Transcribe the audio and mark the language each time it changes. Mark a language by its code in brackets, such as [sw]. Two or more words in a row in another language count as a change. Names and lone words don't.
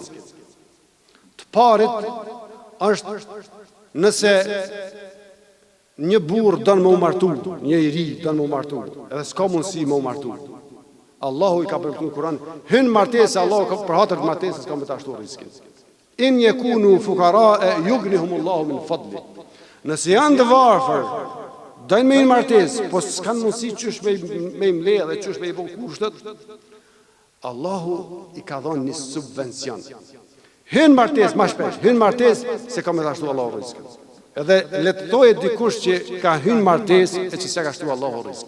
[sq] Të parit është nëse një burr don me u martu, një i ri don me u martu, edhe s'ka mundësi me u martu. Allahu i ka premtuar në Kur'an, hyn martesë, Allahu ka për hatër të martesës ka me ta shtuar riskin. [ar] إن يكونوا فقراء يغنهم الله من فضله. [sq] Nëse janë të varfër, dojnë me një martesë, po s'kan mundësi qysh me imle dhe qysh me i bën kushtet, Allahu i ka dhënë një subvencion. Hyn martesë më shpesh, hyn martesë se ka me ta shtuar Allahu riskin. Edhe letëtoje dikush që ka hyn martesë e që se ka shtuar Allahu riskin.